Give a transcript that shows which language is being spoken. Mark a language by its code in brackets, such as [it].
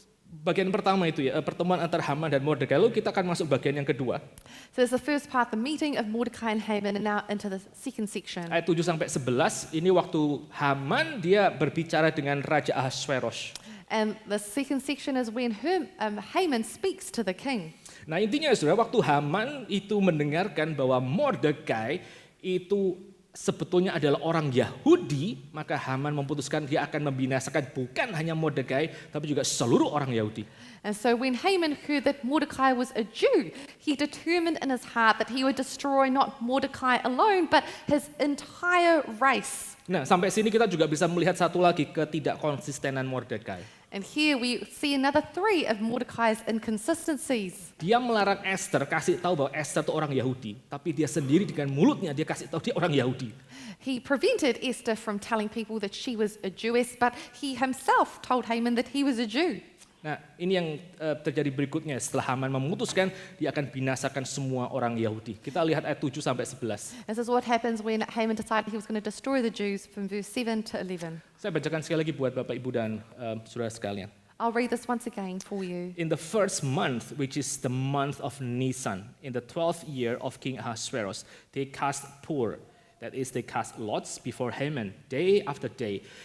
[id] Bagian pertama itu ya, pertemuan antara Haman dan Mordekai. Lalu kita akan masuk bagian yang kedua. [en] So there's the first part, the meeting of Mordecai and Haman, and now into the second section. [id] Ayat 7 sampai 11, ini waktu Haman dia berbicara dengan Raja Ahasveros. [en] And the second section is when Haman speaks to the king. [id] Nah intinya saudara, waktu Haman itu mendengarkan bahwa Mordekai itu sebetulnya adalah orang Yahudi, maka Haman memutuskan dia akan membinasakan bukan hanya Mordekai, tapi juga seluruh orang Yahudi. [en] And so when Haman heard that Mordecai was a Jew, he determined in his heart that he would destroy not Mordecai alone, but his entire race. [id] Nah sampai sini kita juga bisa melihat satu lagi ketidakkonsistenan Mordekai. [en] And here we see another three of Mordecai's inconsistencies. [id] Dia melarang Esther kasih tahu bahwa Esther itu orang Yahudi, tapi dia sendiri dengan mulutnya dia kasih tahu dia orang Yahudi. [en] He prevented Esther from telling people that she was a Jewess, but he himself told Haman that he was a Jew. [id] Nah, ini yang terjadi berikutnya setelah Haman memutuskan dia akan binasakan semua orang Yahudi. Kita lihat ayat 7 sampai 11. [en] This is what happens when Haman decided he was going to destroy the Jews from verse 7 to 11. [id] Saya bacakan sekali lagi buat Bapak Ibu dan saudara sekalian. [en] I'll read this once again for you. In the first month, which is the month of Nisan, in the 12th year of King Ahasuerus, they cast pur, that is, they cast lots before Haman, day after day.